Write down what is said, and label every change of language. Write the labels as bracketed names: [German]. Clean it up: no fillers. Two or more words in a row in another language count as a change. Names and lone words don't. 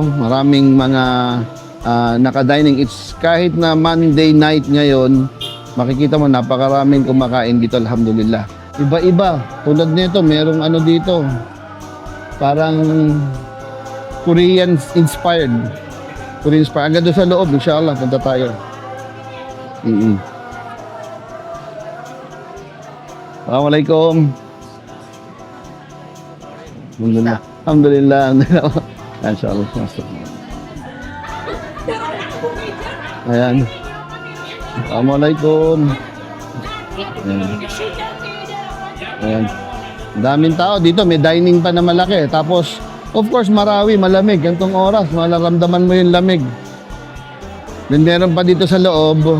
[Filipino] Maraming mga naka-dining. It's kahit na Monday night ngayon, makikita mo, napakaraming kumakain dito, alhamdulillah. Iba-iba. Tulad nito, merong ano dito. Parang Korean inspired. Hanggang doon sa loob, inshallah, punta tayo. Assalamualaikum. Alhamdulillah. Alhamdulillah. Inshallah. Ayan. Assalamualaikum. Ayan. Daming tao dito, may dining pa na malaki. Tapos, [English] of course, [Filipino] Marawi, malamig. Gantong oras, malaramdaman mo yung lamig. Then, meron pa dito sa loob.